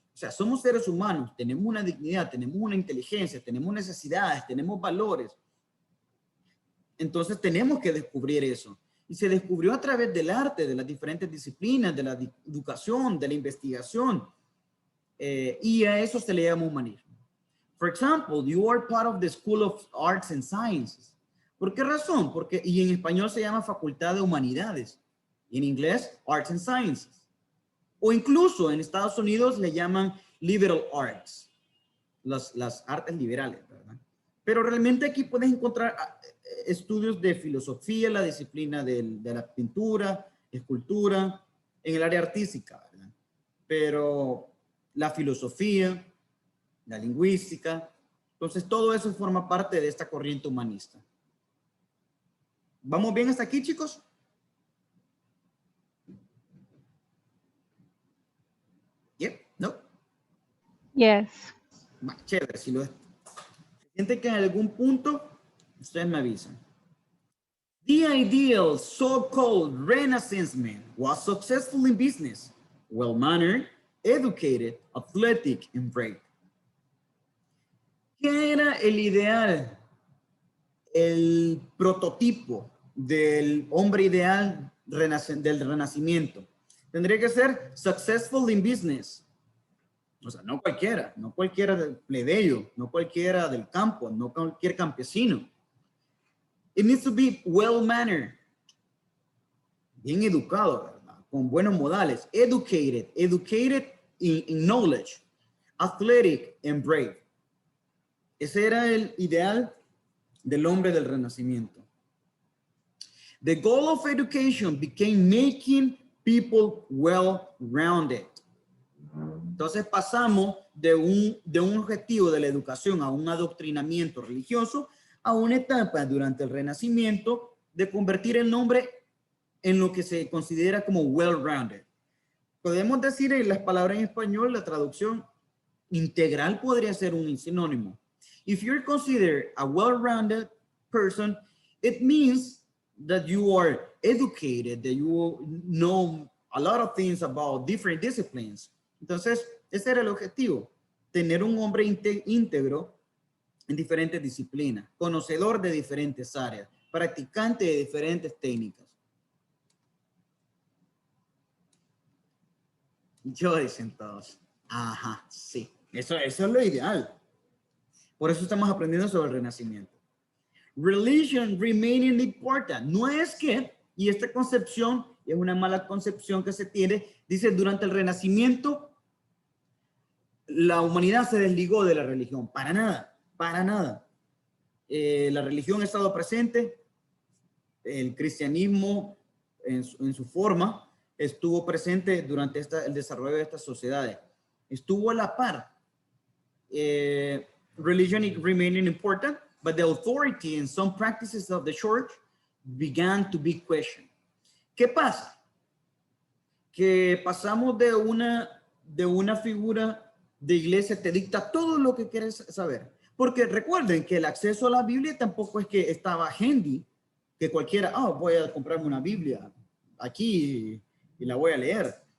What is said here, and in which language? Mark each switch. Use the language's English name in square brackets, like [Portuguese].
[Spanish] O sea, somos seres humanos, tenemos una dignidad, tenemos una inteligencia, tenemos necesidades, tenemos valores. Entonces tenemos que descubrir eso. Y se descubrió a través del arte, de las diferentes disciplinas, de la educación, de la investigación. Y a eso se le llama humanismo. [English] For example, you are part of the School of Arts and Sciences. [Spanish] ¿Por qué razón? Porque, y en español se llama Facultad de Humanidades. Y en inglés, [English] Arts and Sciences. [Spanish] O incluso en Estados Unidos le llaman liberal arts, las artes liberales, ¿verdad? Pero realmente aquí puedes encontrar estudios de filosofía, la disciplina de la pintura, escultura, en el área artística, ¿verdad? Pero la filosofía, la lingüística, entonces todo eso forma parte de esta corriente humanista. ¿Vamos bien hasta aquí, chicos? [English] Yep, no. Yes. [Spanish] Chévere, si lo siente que en algún punto, ustedes me avisan. [English] The ideal so-called Renaissance man was successful in business, well-mannered, educated, athletic, and brave. [Spanish] ¿Qué era el ideal, el prototipo del hombre ideal del Renacimiento? Tendría que ser [English] successful in business. [Spanish] O sea, no cualquiera del plebeyo, no cualquiera del campo, no cualquier campesino. [English] It needs to be well-mannered, [Spanish] bien educado, ¿verdad? Con buenos modales, [English] educated in knowledge, athletic and brave. [Spanish] Ese era el ideal del hombre del Renacimiento. [English] The goal of education became making people well-rounded. [Spanish] Entonces pasamos de un objetivo de la educación a un adoctrinamiento religioso a una etapa durante el Renacimiento de convertir el hombre en lo que se considera como well-rounded. Podemos decir en las palabras en español, la traducción integral podría ser un sinónimo. [English] If you're considered a well-rounded person, it means that you are educated, that you know a lot of things about different disciplines. [Spanish] Entonces, ese era el objetivo, tener un hombre íntegro en diferentes disciplinas, conocedor de diferentes áreas, practicante de diferentes técnicas. Yo dicen todos, ajá, sí, eso es lo ideal. Por eso estamos aprendiendo sobre el Renacimiento. [English] Religion remaining important. [Spanish] No es que, y esta concepción es una mala concepción que se tiene, dice durante el Renacimiento la humanidad se desligó de la religión. Para nada, para nada. La religión ha estado presente, el cristianismo en su forma estuvo presente durante el desarrollo de estas sociedades. Estuvo a la par. [English] Religion is remaining important, but the authority and some practices of the church began to be questioned. [Spanish] ¿Qué pasa? Que pasamos de una figura de iglesia te dicta todo lo que quieres saber. Porque recuerden que el acceso a la Biblia tampoco es que estaba handy, que cualquiera, voy a comprarme una Biblia aquí y la voy a leer.